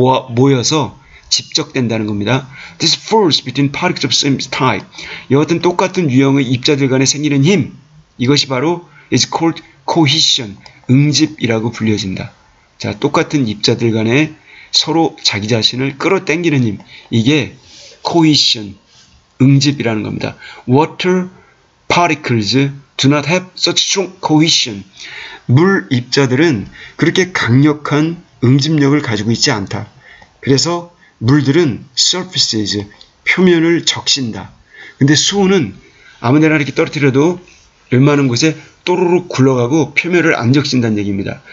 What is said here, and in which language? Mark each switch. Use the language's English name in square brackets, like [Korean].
[Korean] 모여서 집적된다는 겁니다. [English] This force between particles of same type, [Korean] 여하튼 똑같은 유형의 입자들 간에 생기는 힘, 이것이 바로 [English] is called cohesion, [Korean] 응집이라고 불려진다. 자, 똑같은 입자들 간에 서로 자기 자신을 끌어당기는 힘, 이게 cohesion, 응집이라는 겁니다. [English] Water particles do not have such strong cohesion. [Korean] 물 입자들은 그렇게 강력한 응집력을 가지고 있지 않다. 그래서 물들은 surfaces, 표면을 적신다. 근데 수온은 아무데나 이렇게 떨어뜨려도 웬만한 곳에 또르륵 굴러가고 표면을 안 적신다는 얘기입니다.